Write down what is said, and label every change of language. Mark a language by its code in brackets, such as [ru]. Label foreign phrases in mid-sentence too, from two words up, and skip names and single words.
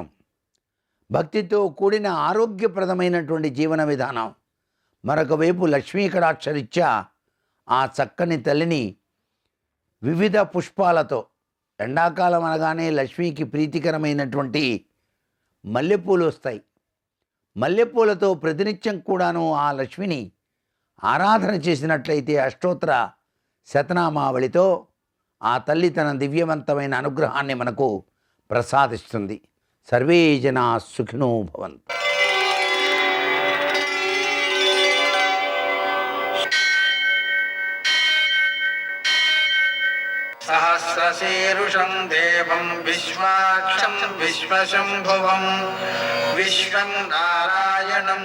[te] భక్తితో కూడిన ఆరోగ్యప్రదమైనటువంటి జీవన విధానం, మరొక వైపు లక్ష్మీ కటాక్షరీత్యా ఆ చక్కని తల్లిని వివిధ పుష్పాలతో, ఎండాకాలం అనగానే లక్ష్మీకి ప్రీతికరమైనటువంటి మల్లెపూలు వస్తాయి. మల్లెపూలతో ప్రతినిత్యం కూడాను ఆ లక్ష్మిని ఆరాధన చేసినట్లయితే అష్టోత్తర శతనామావళితో ఆ తల్లి తన దివ్యవంతమైన అనుగ్రహాన్ని మనకు ప్రసాదిస్తుంది. [sa] సర్వే జనా సుఖినో భవంతు. सहस्रशीर्षं देवं विश्वाक्षं विश्वशम्भुवं विश्वं नारायणं